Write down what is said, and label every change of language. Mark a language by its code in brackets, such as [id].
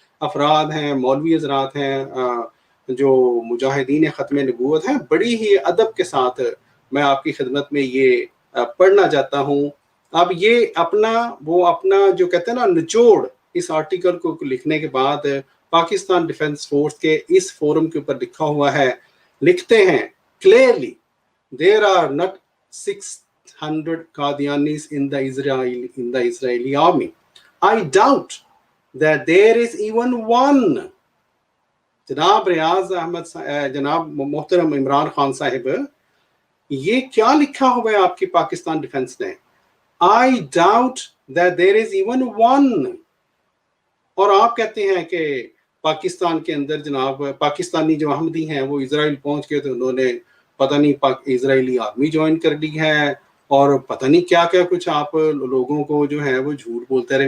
[ur] افراد ہیں، مولوی حضرات ہیں، جو مجاہدین ختم نبوت ہیں، بڑی ہی ادب کے ساتھ میں آپ کی خدمت میں یہ پڑھنا چاہتا ہوں. اب یہ اپنا جو کہتے ہیں نا نچوڑ اس آرٹیکل کو لکھنے کے بعد پاکستان ڈیفنس فورس کے اس فورم کے اوپر لکھا ہوا ہے. لکھتے ہیں [en] clearly there are not 600 Qadianis in the Israeli army. I doubt that there is even one. [ur] جناب ریاض احمد جناب محترم عمران خان صاحب، یہ کیا لکھا ہوا ہے آپ کی پاکستان ڈیفنس نے؟ [en] I doubt that there is even one. [ur] اور آپ کہتے ہیں کہ پاکستان کے اندر جناب پاکستانی جو احمدی ہیں وہ اسرائیل پہنچ گئے تو انہوں نے پتہ نہیں اسرائیلی آرمی جوائن کر لی ہے، اور پتہ نہیں کیا کیا کچھ آپ لوگوں کو جو ہے وہ جھوٹ بولتے رہے.